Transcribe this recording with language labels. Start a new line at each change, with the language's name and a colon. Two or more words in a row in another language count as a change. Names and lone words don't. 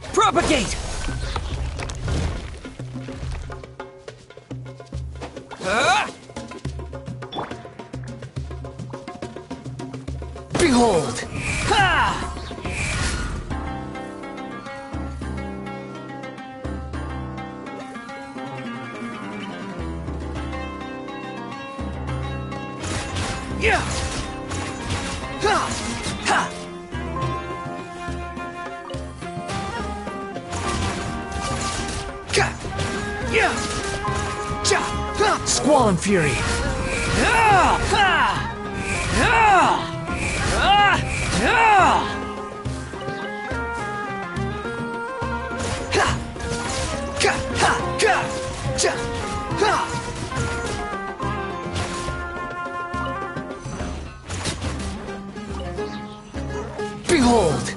English: Propagate! Behold! Ha! Yeah! Ha! Ha! Ka! Yeah! Cha! Ha! Squall and Fury! Yeah! Ha! Yeah! Ah! Yeah! Ha! Ka! Ha! Ka! Cha! Ha! Behold!